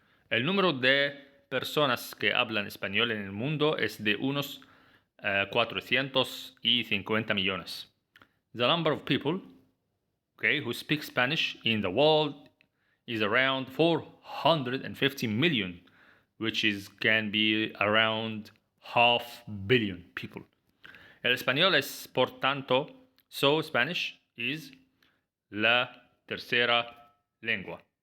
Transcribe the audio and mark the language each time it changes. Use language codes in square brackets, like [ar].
[es] El número de personas que hablan español en el mundo es de unos 450 millones. [en] The number of people, who speak Spanish in the world is around 450 million, which can be around 500 million people. [es] El español es, por tanto, [en] so Spanish is [es] la tercera lengua.